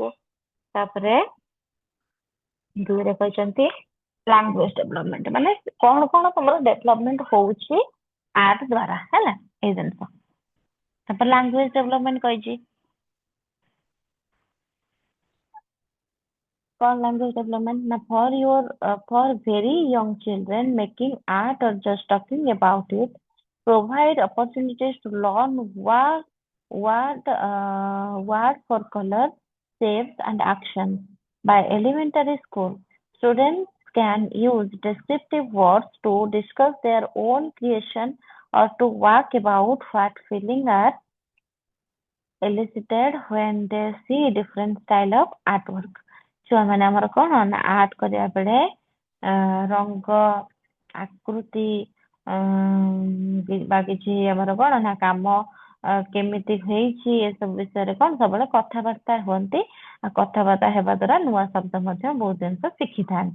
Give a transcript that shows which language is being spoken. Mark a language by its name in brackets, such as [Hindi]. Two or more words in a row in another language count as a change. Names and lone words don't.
[Odia] ତାପରେ ଦୁଇରେ କହିଛନ୍ତି [English] language development, [Odia] ମାନେ କଣ କଣ ତମର ଡେଭଲପମେଣ୍ଟ ହଉଛି ଆର୍ଟ ଦ୍ଵାରା, ହେଲା ଏଇ ଜିନିଷ। [English] ତାପରେ language development [Odia] କହିଛି କଣ, [English] language development ନା for very young children making art or just talking about it provide opportunities to learn word for color, shapes and actions. By elementary school, students can use descriptive words to discuss their own creation or to work about what feeling are elicited when they see different style of artwork. [Odia] ଛୁଆମାନେ ଆମର କଣ ନା ଆର୍ଟ କରିବା ବେଳେ ରଙ୍ଗ, ଆକୃତି ବା କିଛି ଆମର କଣ ନା କାମ କେମିତି ହେଇଛି ଏସବୁ ବିଷୟରେ କଣ ସବୁବେଳେ କଥାବାର୍ତ୍ତା ହୁଅନ୍ତି। ଆଉ କଥାବାର୍ତ୍ତା ହେବା ଦ୍ୱାରା ନୂଆ ଶବ୍ଦ ମଧ୍ୟ ବହୁତ ଜିନିଷ ଶିଖିଥାନ୍ତି।